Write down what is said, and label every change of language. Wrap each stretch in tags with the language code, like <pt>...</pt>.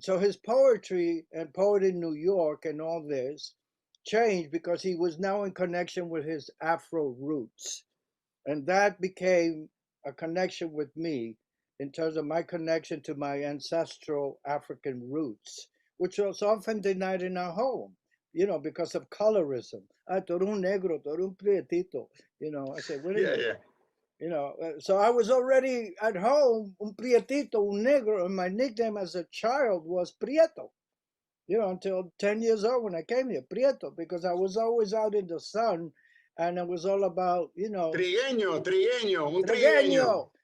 <en>So his poetry and Poet in New York and all this changed because he was now in connection with his Afro roots. And that became a connection with me in terms of my connection to my ancestral African roots, which was often denied in our home, because of colorism.</en> <es>Ah, tú eres un negro, tú eres un prietito.</es> <en>I said, wait a minute. So I was already at home,</en> <es>un prietito, un negro,</es> <en>and my nickname as a child was Prieto, until 10 years old when I came here, Prieto, because I was always out in the sun, and it was all about,</en> <es>Trigueño, un trigueño.</es>